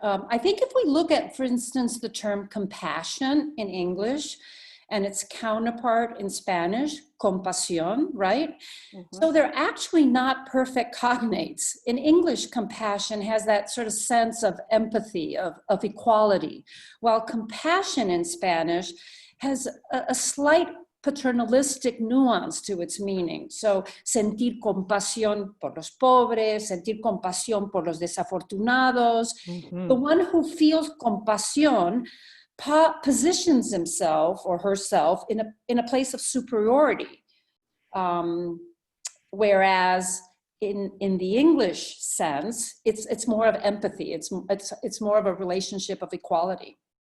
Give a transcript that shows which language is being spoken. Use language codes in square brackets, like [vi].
[en] I think if we look at, for instance, the term compassion in English and its counterpart in Spanish, compasión, right? Mm-hmm. So they're actually not perfect cognates. In English, compassion has that sort of sense of empathy, of equality, while compassion in Spanish has a slight paternalistic nuance to its meaning. [es] So, sentir compasión por los pobres, sentir compasión por los desafortunados. [en] Mm-hmm. The one who feels compasión positions himself or herself in a place of superiority. Whereas in the English sense, it's more of empathy. It's more of a relationship of equality.